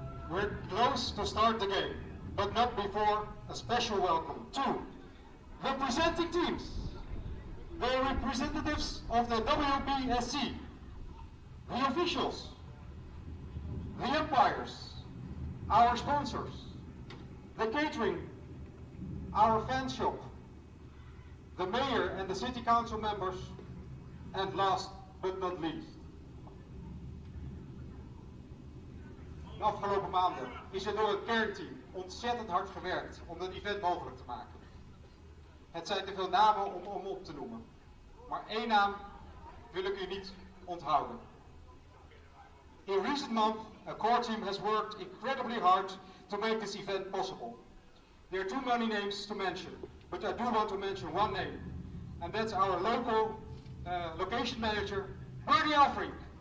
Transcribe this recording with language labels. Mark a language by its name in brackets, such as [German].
[English] We're close to start the game, but not before a special welcome to the presenting teams, the representatives of the WBSC, the officials, the umpires, our sponsors, the catering, our fan shop, the mayor and the city council members, and last but not least. [Dutch] De afgelopen maanden is er door het kernteam ontzettend hard gewerkt om dit event mogelijk te maken. Het zijn te veel namen om op te noemen, maar één naam wil ik u niet onthouden. [English] In recent months, a core team has worked incredibly hard to make this event possible. There are too many names to mention, but I do want to mention one name, and that's our local location manager, Bernie Alfrink.